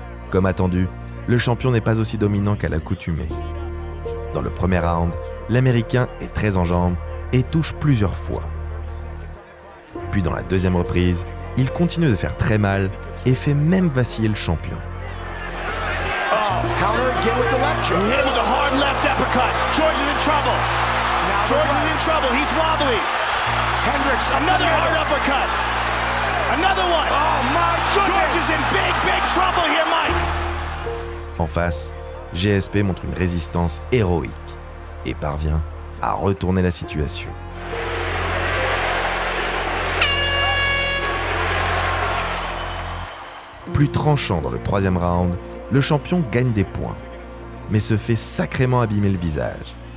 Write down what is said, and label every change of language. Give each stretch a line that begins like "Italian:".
French: Comme attendu, le champion n'est pas aussi dominant qu'à l'accoutumée. Dans le premier round, l'Américain est très en jambes et touche plusieurs fois. Puis dans la deuxième reprise, il continue de faire très mal et fait même vaciller le champion.
English: Oh, counter again with the left. He hit him with a hard left uppercut. George is in trouble. George is in trouble. He's wobbly. Hendricks, another hard uppercut. Another one. Oh my goodness. George is in big trouble here, Mike.
French: En face, GSP montre une résistance héroïque et parvient à retourner la situation. Plus tranchant dans le troisième round, le champion gagne des points, mais se fait sacrément abîmer le visage.